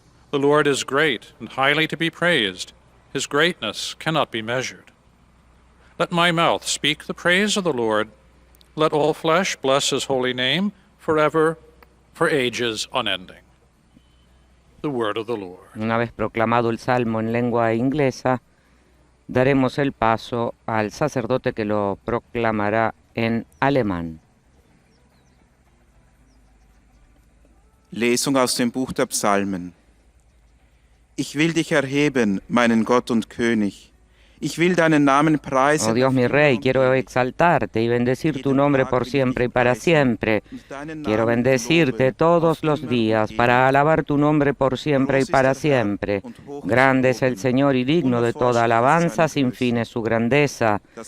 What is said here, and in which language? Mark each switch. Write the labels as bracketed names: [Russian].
[English] The Lord is great and highly to be praised. His greatness cannot be measured. Let my mouth speak the praise of the Lord. Let all flesh bless his holy name forever, for ages unending. The word of the Lord. [Spanish] Una vez proclamado el salmo en lengua inglesa, daremos el paso al sacerdote que lo proclamará en alemán. [German] Lesung aus dem Buch der Psalmen. Ich will dich erheben, meinen Gott und König. Ich will deinen Namen preisen. [Spanish] Oh Dios mi Rey, quiero exaltarte y bendecir tu nombre por siempre y para siempre. Quiero bendecirte todos los días para alabar tu nombre por siempre y para siempre. Grande es el Señor y digno de toda alabanza, sin fin es su grandeza.